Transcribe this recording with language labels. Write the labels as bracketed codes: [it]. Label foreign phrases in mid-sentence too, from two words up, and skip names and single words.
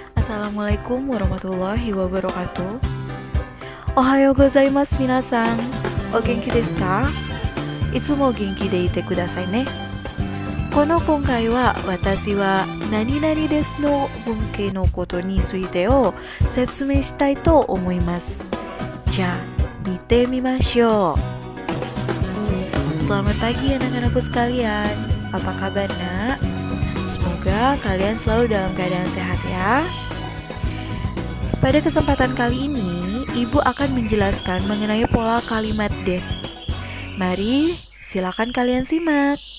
[ar] السلام عليكم ورحمة الله وبركاته. [ja] おはようございます皆さん。お元気ですか? いつも元気でいてくださいね. この今回は私は何々ですの文系のことについてを説明したいと思います。じゃあ見てみましょう。 [id] Selamat pagi anak-anakku sekalian. Apa kabar nak? Semoga kalian selalu dalam keadaan sehat ya. Pada kesempatan kali ini, Ibu akan menjelaskan mengenai pola kalimat des. Mari, silakan kalian simak.